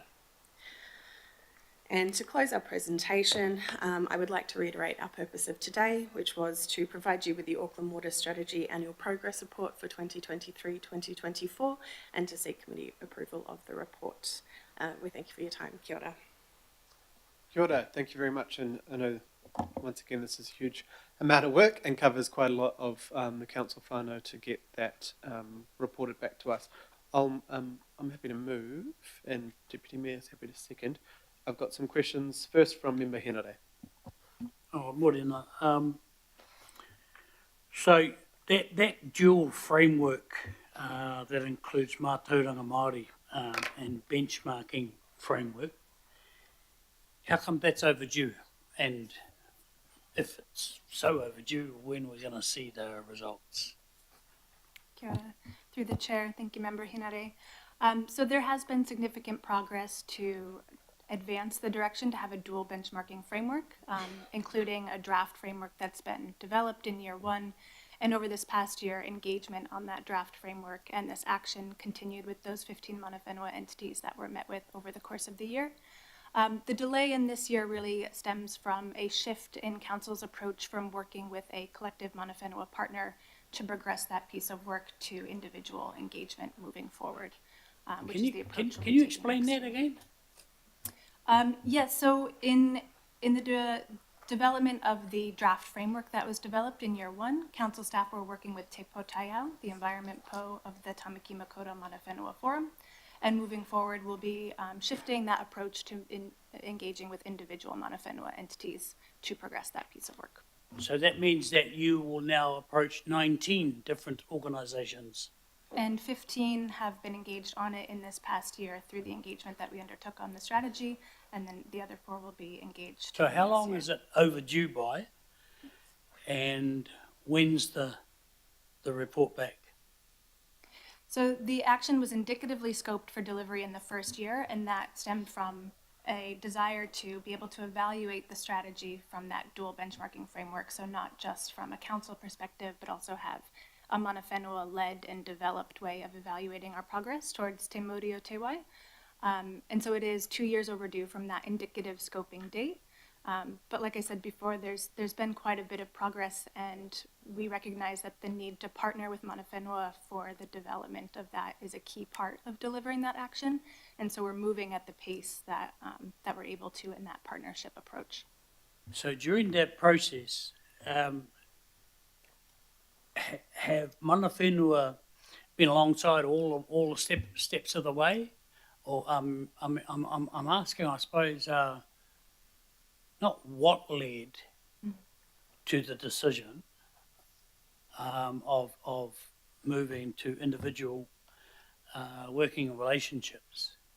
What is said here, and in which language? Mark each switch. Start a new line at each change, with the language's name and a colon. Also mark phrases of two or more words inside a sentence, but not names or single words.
English: And to close our presentation, I would like to reiterate our purpose of today, which was to provide you with the Auckland Water Strategy Annual Progress Report for 2023-2024 and to seek committee approval of the report. We thank you for your time.
Māori: Kia ora. Kia ora.
English: Thank you very much. And I know, once again, this is a huge amount of work and covers quite a lot of the council whānau to get that reported back to us. I'm happy to move, and Deputy Mayor is happy to second. I've got some questions, first from Member Henare. Oh, morena. So that dual framework that includes
Māori: mātauranga Māori
English: and benchmarking framework, how come that's overdue? And if it's so overdue, when are we going to see the results?
Māori: Kia ora.
English: Through the chair, thank you, Member Hinare. So there has been significant progress to advance the direction to have a dual benchmarking framework, including a draft framework that's been developed in year 1. And over this past year, engagement on that draft framework and this action continued with those 15
Māori: mana whenua
English: entities that were met with over the course of the year. The delay in this year really stems from a shift in council's approach from working with a collective
Māori: mana whenua
English: partner to progress that piece of work to individual engagement moving forward. Can you explain that again? Yes, so in the development of the draft framework that was developed in year 1, council staff were working with Te Potaiao, the environment po of the Tamaki Makaurau
Māori: Mana Whenua
English: Forum, and moving forward we'll be shifting that approach to engaging with individual mana whenua entities to progress that piece of work. So that means that you will now approach 19 different organisations. And 15 have been engaged on it in this past year through the engagement that we undertook on the strategy, and then the other 4 will be engaged. So how long is it overdue by? and when's the report back? So the action was indicatively scoped for delivery in the first year, and that stemmed from a desire to be able to evaluate the strategy from that dual benchmarking framework. So not just from a council perspective, but also have a
Māori: mana whenua
English: led and developed way of evaluating our progress towards
Māori: Te Mauri o Te Wai.
English: And so it is 2 years overdue from that indicative scoping date. But like I said before, there's been quite a bit of progress, and we recognize that the need to partner with
Māori: mana whenua
English: for the development of that is a key part of delivering that action. And so we're moving at the pace that we're able to in that partnership approach. So during that process, have
Māori: mana whenua
English: been alongside all the steps of the way? Or I'm asking, I suppose, not what led to the decision of moving to individual working relationships,